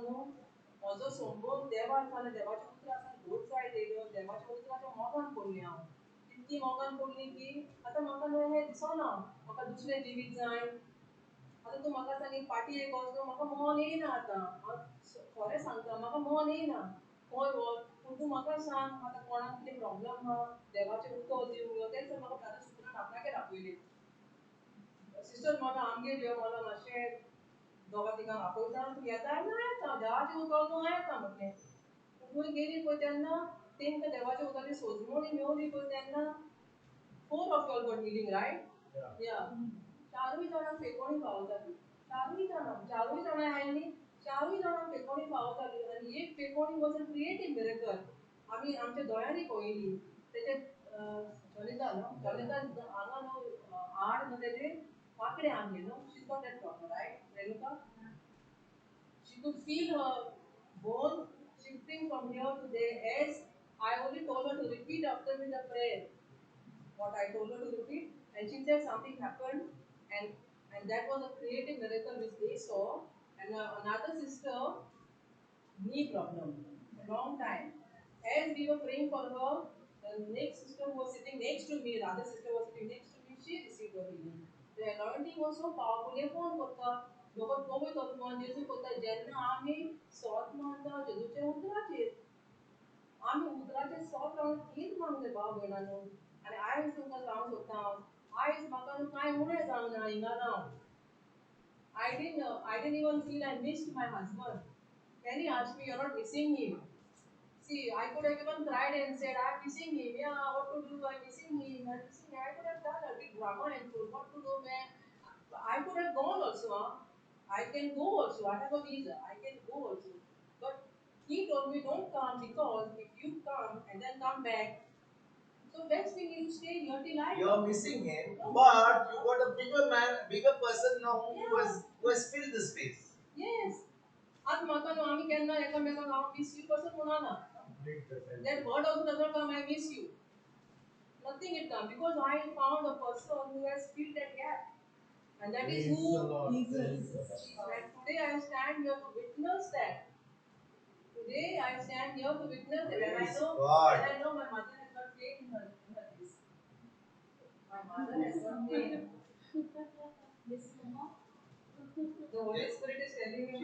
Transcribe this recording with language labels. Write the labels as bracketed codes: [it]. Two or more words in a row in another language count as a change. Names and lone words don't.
[kok] न्हू म्हजो संबंद देवा आसा देवाच्या उतरां घोट जायत येयल्यो देवाच्या उतराच्या मोगान पडलें हांव इतकी मोगान पडली की आतां म्हाका न्हू हें दिसना म्हाका दुसरें जिवीत जाय आतां तूं म्हाका सांग एक पाटी एक वच म्हाका मन येयना आतां हांव खरें सांगता म्हाका मन येयना खंय वच पूण तूं म्हाका सांग आतां कोणाक कितें प्रॉब्लम आहा देवाचें उतर दिवं तेंच म्हाका ताच्या सुत्रान आपणागेर आपयलें सिस्टर म्हाका आमगेर यो मला मातशें दोगा तिगांक आपयता तूं येता ना येता देवाचें उतर न्हू हांव येता म्हटलें थंय गेली पळय तेन्ना तेंकां देवाच्या उतराची सोजमोणी मेवली पळय तेन्ना [en] 4 of you all got healing right yeah [kok] चारूय जाणांक फेकोणी पावताली चारूय जाणां आयली चारूय जाणांक फेकोणी पावताली आनी एक फेकोणी [en] was a creative miracle [kok] आमी आमच्या दोळ्यांनी पळयली तेचे जॉनिता न्हू जॉनिता हांगा न्हू आड न्हू तेजे वांकडे आंगले न्हू [en] she got that problem right [kok] रेणुका [en] she could feel her bone shifting from here to there as I only told her to repeat after me the prayer what I told her to repeat and she said something happened and that was a creative miracle which they saw and another sister knee problem a long time as we were praying for her the next sister who was sitting next to me the other sister was sitting next to me she received her healing the anointing was so powerful [kok] हे कोण करता लोक पवित्र आत्मा जेजू करता जेन्ना आमी सोत मानता जेजूचे उतराचेर आमी उतराचेर सोत रावन हीच मानूंक जाय भाव भयणांनो आनी आयज तुमकां सांगूंक सोदता हांव आयज म्हाका न्हू कांय उणें जावंक ना हिंगा रावन [en] I didn't even feel I missed my husband. Can you ask me? You're not missing him. See, I could have even cried and said, I'm missing him. Yeah, what to do? I'm missing him. I'm missing him. I could have done a big drama and told what to do, man. I could have gone also. Huh? I can go also. I have a visa. I can go also. But he told me, don't come because if you come and then come back, so best thing is to stay here till I You're missing him, but you got a bigger man, bigger person now who has filled the space. Yes. [kok] आज म्हाका न्हू आमी केन्ना एकामेकांक हांव [en] miss you [kok] पासून म्हणना [en] that word also does not come I miss you nothing it come because I found a person who has filled that gap and that is who Jesus and today I stand here to witness that today I stand here to witness it and I know my mother has got faith in her this my mother has got faith yes mama the Holy Spirit is telling me